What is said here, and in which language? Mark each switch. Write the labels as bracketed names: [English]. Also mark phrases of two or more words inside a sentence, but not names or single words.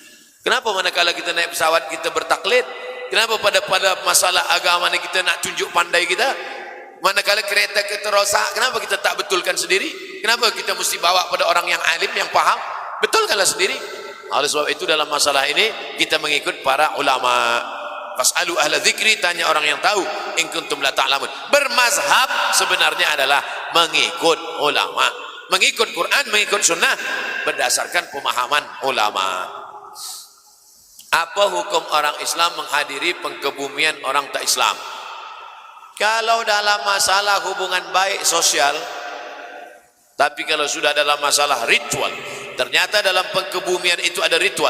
[Malay] Kenapa manakala kita naik pesawat kita bertaklid? Kenapa pada masalah agama ni kita nak tunjuk pandai kita? Manakala kereta kita rosak, kenapa kita tak betulkan sendiri? Kenapa kita mesti bawa pada orang yang alim, yang paham? Betulkanlah sendiri. Oleh sebab itu dalam masalah ini kita mengikut para ulama. [Arabic] فاسألوا أهل الذكر, [Malay] tanya orang yang tahu, [Arabic] إن كنتم لا تعلمون. [Malay] Bermazhab sebenarnya adalah mengikut ulama, mengikut Quran, mengikut sunnah berdasarkan pemahaman ulama. Apa hukum orang Islam menghadiri pengkebumian orang tak Islam? Kalau dalam masalah hubungan baik sosial, tapi kalau sudah dalam masalah ritual, ternyata dalam pengkebumian itu ada ritual.